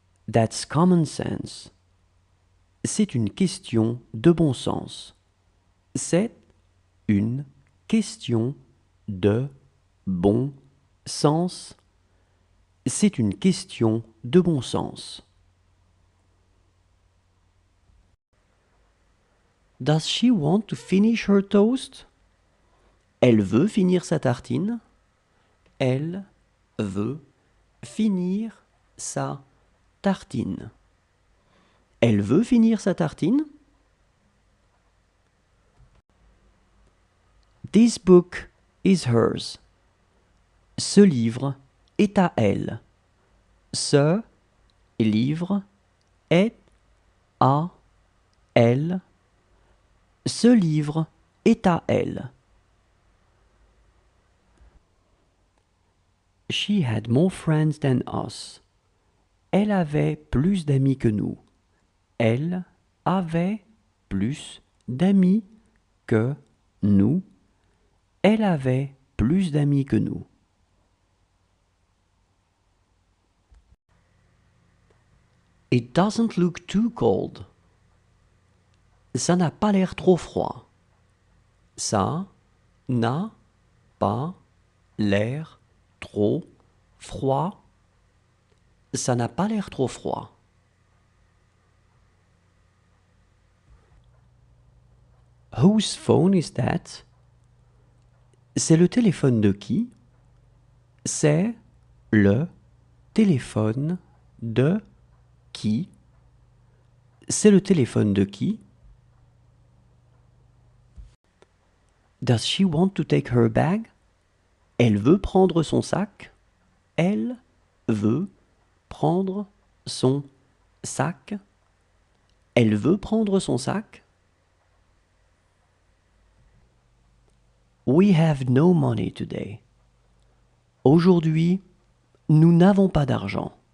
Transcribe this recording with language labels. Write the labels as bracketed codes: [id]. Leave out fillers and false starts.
[en] That's common sense. [fr] C'est une question de bon sens. C'est une question de bon sens. C'est une question de bon sens. [en] Does she want to finish her toast? [fr] Elle veut finir sa tartine. Elle veut finir sa tartine. Elle veut finir sa tartine. [en] This book is hers. [fr] Ce livre est à elle. Ce livre est à elle. Ce livre est à elle. [en] She had more friends than us. [fr] Elle avait plus d'amis que nous. Elle avait plus d'amis que nous. Elle avait plus d'amis que nous. [en] It doesn't look too cold. [fr] Ça n'a pas l'air trop froid. Ça n'a pas l'air trop froid. Ça n'a pas l'air trop froid. [en] Whose phone is that? [fr] C'est le téléphone de qui? C'est le téléphone de qui? C'est le téléphone de qui? [en] Does she want to take her bag? [fr] Elle veut prendre son sac. Elle veut prendre son sac. Elle veut prendre son sac. [en] We have no money today. [fr] Aujourd'hui, nous n'avons pas d'argent.